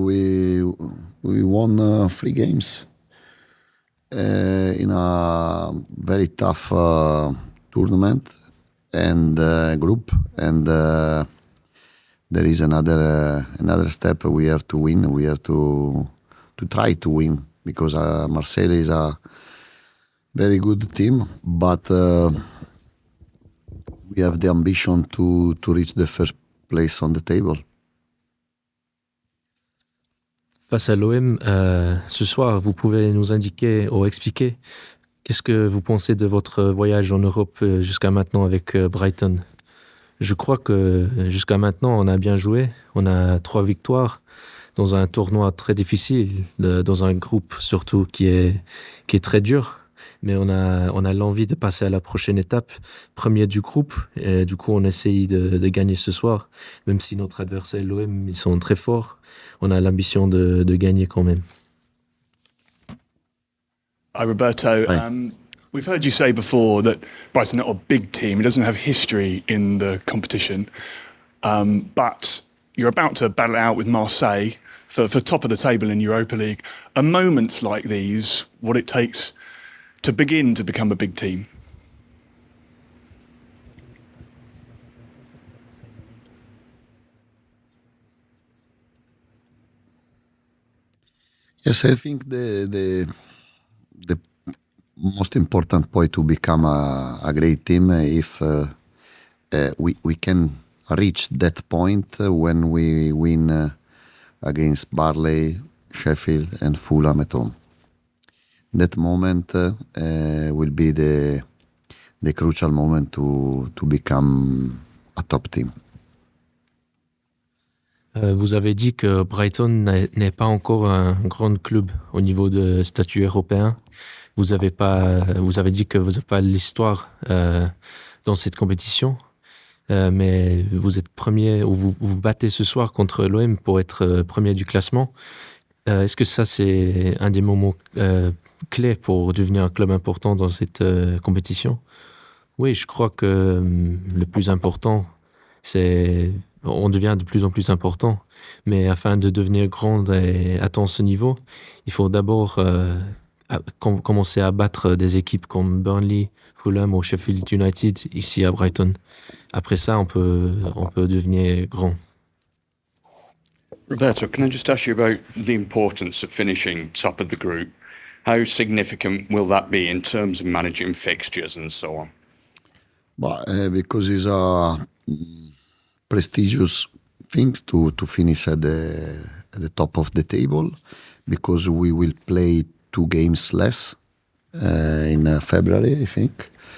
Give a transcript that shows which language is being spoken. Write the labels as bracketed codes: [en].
[en] We won 3 games in a very tough tournament and group, and there is another step we have to win. We have to try to win because Marseille is a very good team, but we have the ambition to reach the first place on the table. [fr] Face à l'OM, ce soir, vous pouvez nous indiquer ou expliquer qu'est-ce que vous pensez de votre voyage en Europe jusqu'à maintenant avec Brighton. Je crois que jusqu'à maintenant, on a bien joué. On a 3 victoires dans un tournoi très difficile, dans un groupe surtout qui est très dur. Mais on a l'envie de passer à la prochaine étape, premier du groupe. Et du coup, on essaye de gagner ce soir. Même si notre adversaire, l'OM, ils sont très forts, on a l'ambition de gagner quand même. [en] Hi, Roberto. Hi. We've heard you say before that Brighton not a big team. It doesn't have history in the competition. But you're about to battle it out with Marseille for top of the table in Europa League. Are moments like these what it takes to begin to become a big team? Yes, I think the most important point to become a great team if we can reach that point when we win against Barley, Sheffield and Fulham at home. That moment will be the crucial moment to become a top team. [fr] Vous avez dit que Brighton n'est pas encore un grand club au niveau de statut européen. Vous avez dit que vous n'avez pas l'histoire dans cette compétition, mais vous êtes premier, ou vous battez ce soir contre l'OM pour être premier du classement. Est-ce que ça, c'est un des moments clés pour devenir un club important dans cette compétition? Oui, je crois que le plus important, c'est... On devient de plus en plus important, mais afin de devenir grand et atteindre ce niveau, il faut d'abord commencer à battre des équipes comme Burnley, Fulham ou Sheffield United ici à Brighton. Après ça, on peut devenir grand. [en] Roberto, can I just ask you about the importance of finishing top of the group? How significant will that be in terms of managing fixtures and so on? Because it's a prestigious thing to finish at the top of the table, because we will play 2 games less in February, I think.